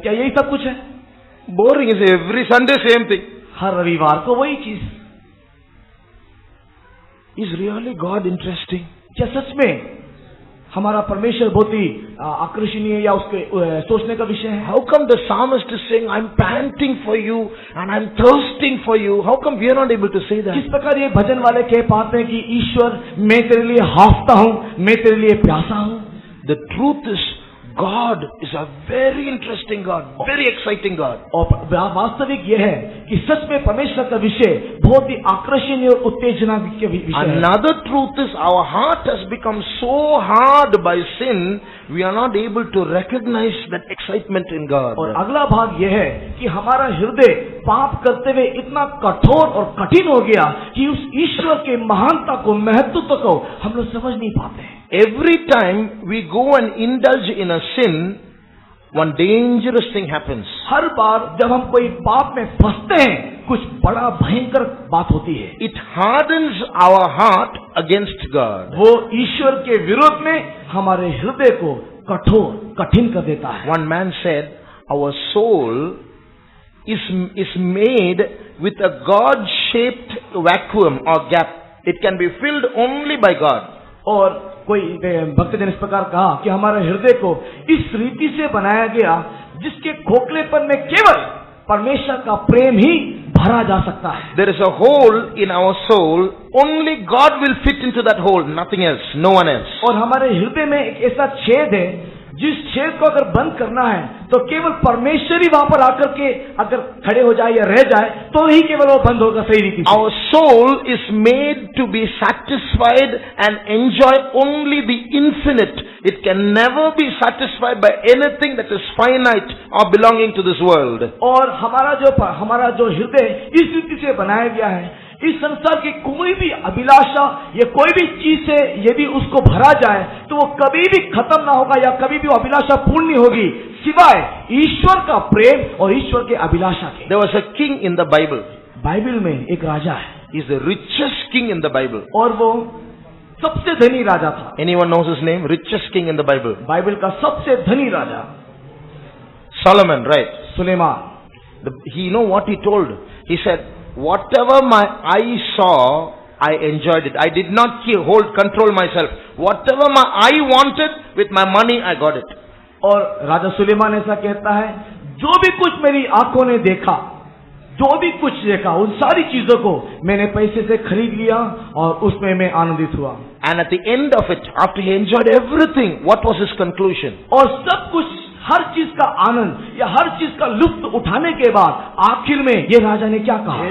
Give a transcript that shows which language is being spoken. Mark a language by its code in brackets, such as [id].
[hi] क्या यही सब कुछ है? [en] Boring is every Sunday same thing. [hi] हर रविवार को वही चीज। [en] Is really God interesting? [hi] क्या सच में हमारा परमेश्वर बहुत ही आकर्षणीय या उसके सोचने का विषय है? [en] How come the psalmist is saying, I'm panting for you and I'm thirsting for you? How come we are not able to say that? [hi] किस प्रकार ये भजन वाले कह पाते हैं कि ईश्वर मैं तेरे लिए हाफता हूँ, मैं तेरे लिए प्यासा हूँ? [en] The truth is, God is a very interesting God, very exciting God. [hi] और वास्तविक ये है कि सच में परमेश्वर का विषय बहुत ही आकर्षणीय और उत्तेजना के विषय है। [en] Another truth is, our heart has become so hard by sin, we are not able to recognize that excitement in God. [hi] और अगला भाग यह है कि हमारा हृदय पाप करते हुए इतना कठोर और कठिन हो गया कि उस ईश्वर के महानता को, महत्व को हम लोग समझ नहीं पाते हैं। [en] Every time we go and indulge in a sin, one dangerous thing happens. [hi] हर बार जब हम कोई पाप में फंसते हैं, कुछ बड़ा भयंकर बात होती है। [en] It hardens our heart against God. [hi] वो ईश्वर के विरोध में हमारे हृदय को कठोर कठिन कर देता है। [en] One man said, our soul is made with a God-shaped vacuum or gap. It can be filled only by God. [hi] और कोई भक्तजन इस प्रकार कहा कि हमारे हृदय को इस रीति से बनाया गया जिसके खोखलेपन में केवल परमेश्वर का प्रेम ही भरा जा सकता है। [en] There is a hole in our soul, only God will fit into that hole, nothing else, no one else. [hi] और हमारे हृदय में एक ऐसा छेद है, जिस छेद को अगर बंद करना है तो केवल परमेश्वर ही वहां पर आकर के अगर खड़े हो जाए या रह जाए तो ही केवल वो बंद होगा सही रीति से। [en] Our soul is made to be satisfied and enjoy only the infinite. It can never be satisfied by anything that is finite or belonging to this world. [hi] और हमारा जो हृदय इस रीति से बनाया गया है, इस संसार की कोई भी अभिलाषा या कोई भी चीज से यदि उसको भरा जाए तो वो कभी भी खत्म ना होगा या कभी भी वो अभिलाषा पूर्ण नहीं होगी, सिवाय ईश्वर का प्रेम और ईश्वर के अभिलाषा के। [en] There was a king in the Bible. [hi] Bible में एक राजा है। [en] He is the richest king in the Bible. [hi] और वो सबसे धनी राजा था। [en] Anyone knows his name? Richest king in the Bible. [hi] Bible का सबसे धनी राजा [en] Solomon, right? [hi] Suleman. [en] You know what he told? He said, whatever my eye saw, I enjoyed it. I did not control myself. Whatever my eye wanted, with my money I got it. [hi] और राजा सुलेमान ऐसा कहता है, जो भी कुछ मेरी आंखों ने देखा, जो भी कुछ देखा, उन सारी चीजों को मैंने पैसे से खरीद लिया और उसमें मैं आनंदित हुआ। And at the end of it, after he enjoyed everything, what was his conclusion? और सब कुछ हर चीज का आनंद या हर चीज का लुत्फ उठाने के बाद आखिर में ये राजा ने क्या कहा?